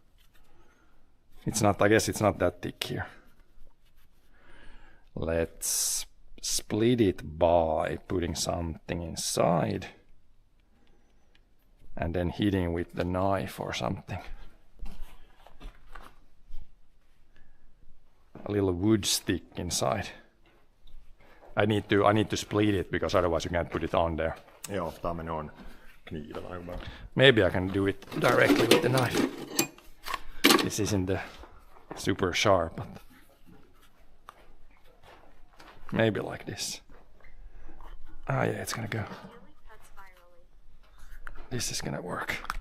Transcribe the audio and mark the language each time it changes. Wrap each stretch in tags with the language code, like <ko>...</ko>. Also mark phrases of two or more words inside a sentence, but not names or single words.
<en>I guess it's not that thick here. Let's split it by putting something inside. And then hitting with the knife or something. A little wood stick inside. I need to split it because otherwise you can't put it on there.</en> <fi>Joo, tää menee on kniivellä.</fi> <en>Maybe I can do it directly with the knife. This isn't super sharp, but maybe like this. Ah, yeah, it's gonna go. This is gonna work.</en>